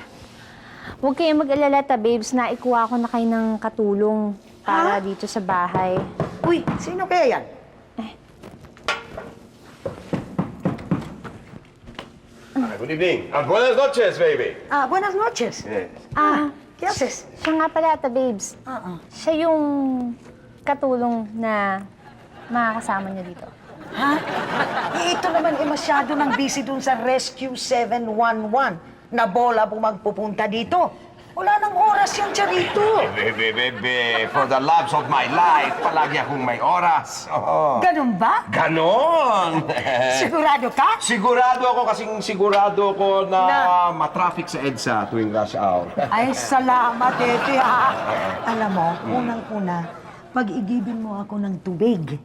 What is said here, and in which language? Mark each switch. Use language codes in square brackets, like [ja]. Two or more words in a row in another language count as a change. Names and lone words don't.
[tl] Huwag kayong mag-alala, babes, na ikuha ko na kayo ng katulong para Ha? dito sa bahay. Uy, sino kaya yan? [en] Good evening. [es] Buenas noches, baby. Buenas noches. [en] Yes. [es] ¿Qué haces? [tl] Siya nga pala, babes. Siya yung katulong na makakasama niyo dito. Ha? Ito naman masyado nang busy dun sa Rescue 711 na bola magpupunta dito. Wala nang oras yan, Charito. Bebe, [en] for the loves of my life, [tl] palagi akong may oras. Oo. Ganun ba? Ganon! Sigurado ka? Sigurado ako kasing sigurado ko na matraffic sa EDSA tuwing [en] rush hour. [tl] Ay, salamat, Ete, ha? Alam mo, unang-una, pag-igibin mo ako ng tubig.